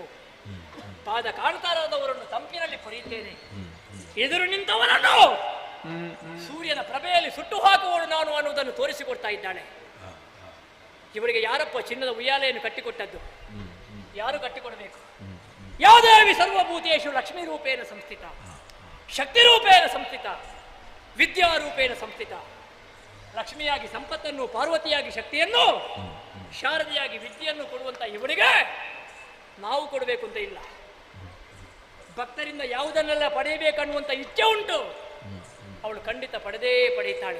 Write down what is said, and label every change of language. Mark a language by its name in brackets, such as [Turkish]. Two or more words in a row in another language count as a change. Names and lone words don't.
[Kannada] ಪಾದ ಕಾಣ್ತಾರಾದವರನ್ನು ತಂಪಿನಲ್ಲಿ ಕೊರೆಯುತ್ತೇನೆ, ಎದುರು ನಿಂತವರನ್ನು ಸೂರ್ಯನ ಪ್ರಭೆಯಲ್ಲಿ ಸುಟ್ಟು ಹಾಕುವಳು ನಾನು ಅನ್ನುವುದನ್ನು ತೋರಿಸಿಕೊಡ್ತಾ ಇದ್ದಾಳೆ. ಇವರಿಗೆ ಯಾರಪ್ಪ ಚಿನ್ನದ ಉಯ್ಯಾಲೆಯನ್ನು ಕಟ್ಟಿಕೊಟ್ಟದ್ದು? ಯಾರು ಕಟ್ಟಿಕೊಡಬೇಕು? [Sanskrit] ಯಾದೇವಿ ಸರ್ವಭೂತೇಶು ಲಕ್ಷ್ಮೀ ರೂಪೇಣ ಸಂಸ್ಥಿತ, ಶಕ್ತಿ ರೂಪೇಣ ಸಂಸ್ಥಿತ, ವಿದ್ಯಾರೂಪೇಣ ಸಂಸ್ಥಿತ. [Kannada] ಲಕ್ಷ್ಮಿಯಾಗಿ ಸಂಪತ್ತನ್ನು, ಪಾರ್ವತಿಯಾಗಿ ಶಕ್ತಿಯನ್ನು, ಶಾರದಿಯಾಗಿ ವಿದ್ಯೆಯನ್ನು ಕೊಡುವಂತ ಇವಳಿಗೆ ನಾವು ಕೊಡಬೇಕು ಅಂತ ಇಲ್ಲ. ಭಕ್ತರಿಂದ ಯಾವುದನ್ನೆಲ್ಲ ಪಡೆಯಬೇಕನ್ನುವಂತ ಇಚ್ಛೆ ಉಂಟು, ಅವಳು ಖಂಡಿತ ಪಡೆಯುತ್ತಾಳೆ.